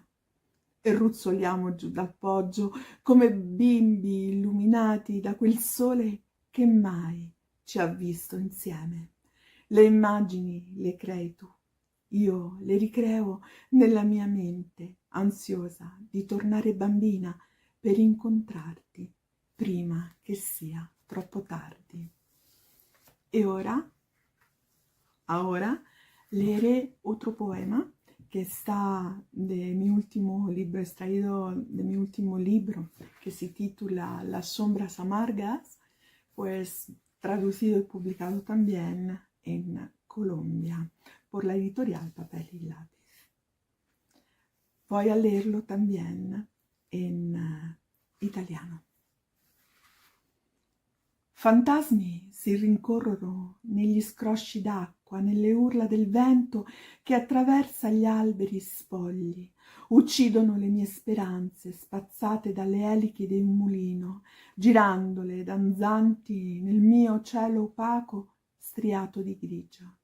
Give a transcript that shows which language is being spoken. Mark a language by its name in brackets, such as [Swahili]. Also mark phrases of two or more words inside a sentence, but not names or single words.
[Italian] E ruzzoliamo giù dal poggio come bimbi illuminati da quel sole che mai ci ha visto insieme. Le immagini le crei tu, io le ricreo nella mia mente, ansiosa di tornare bambina per incontrarti prima che sia troppo tardi. [Spanish] E ahora leeré otro poema que está de mi último libro, extraído de mi último libro, que se titula Las sombras amargas, pues traducido y publicado también en Colombia por la editorial Papel y Lápiz. Voy a leerlo también en italiano. [Italian] Fantasmi si rincorrono negli scrosci d'acqua, nelle urla del vento che attraversa gli alberi spogli, uccidono le mie speranze spazzate dalle eliche di un mulino, girandole danzanti nel mio cielo opaco striato di grigio.